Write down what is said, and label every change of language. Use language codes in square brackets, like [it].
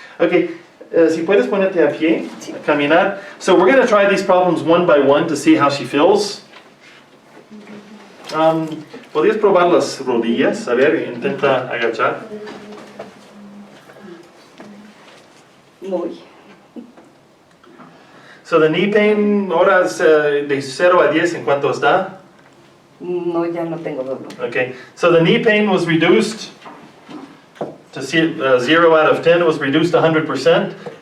[es] Okay, si puedes ponerte a pie, a caminar. [en] So we're going to try these problems one by one to see how she feels. [es] ¿Podrías probar las rodillas? A ver, intenta agachar. Muy. [en] So the knee pain, [es] ahora de 0 a 10, ¿en cuánto está? No, ya no tengo dolor. [en] Okay, so the knee pain was reduced to 0 out of 10, it was reduced to 100%.